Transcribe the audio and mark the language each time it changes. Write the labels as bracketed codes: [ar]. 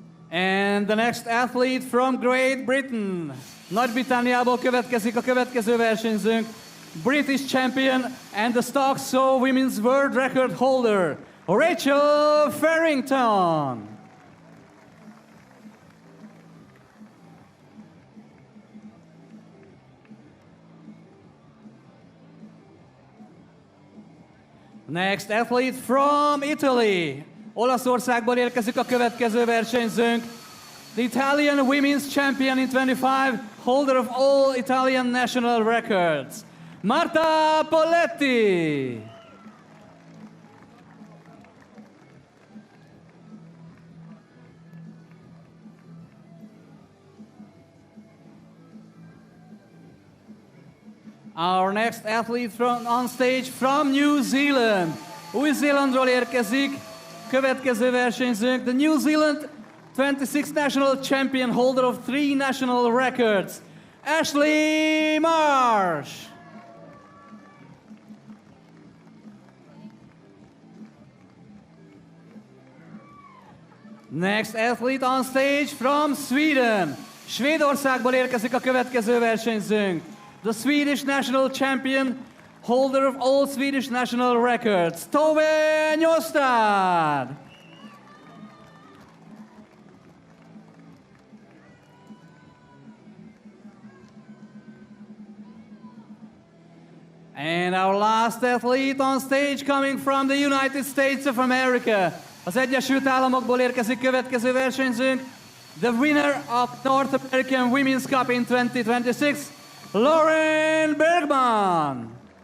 [en] And the next athlete from Great Britain. [hu] Nagy-Britanniából következik a következő versenyzőnk, [en] British champion and the stock saw women's world record holder, Rachel Farrington. Next athlete from Italy. [hu] Olaszországból érkezik a következő versenyzőnk, [en] the Italian women's champion in 25, holder of all Italian national records, Marta Poletti. Our next athlete on stage from New Zealand. [hu] Új-Zélandról érkezik, következő versenyzőnk, [en] the New Zealand 26 national champion, holder of 3 national records, Ashley Marsh. Next athlete on stage from Sweden. [hu] Svédországból érkezik a következő versenyzőnk, [en] the Swedish national champion, holder of all Swedish national records, Tove Njostad. And our last athlete on stage coming from the United States of America. [hu] Az Egyesült Államokból érkezik következő versenyzőnk, [en] the winner of North American Women's Cup in 2026, Lauren Bergman.